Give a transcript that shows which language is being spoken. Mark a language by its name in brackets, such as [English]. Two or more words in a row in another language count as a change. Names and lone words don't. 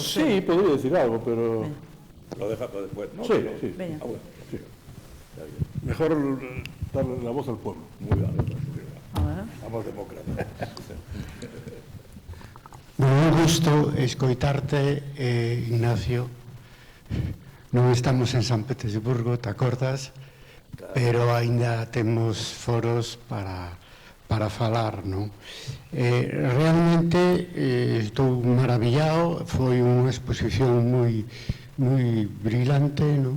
[Spanish] Sí, podría decir algo, pero... Lo deja para después, ¿no? Sí, sí. [Galician] Veña. [Spanish] Bueno, Sí. Mejor darle la voz al pueblo. muy bien. Ahora. Somos demócratas. [Galician] Un gusto escoitarte, Ignacio. Non estamos en San Petersburgo, te acordas? Pero aínda temos foros para falar, non? Realmente estou maravillado, foi unha exposición moi brillante, non?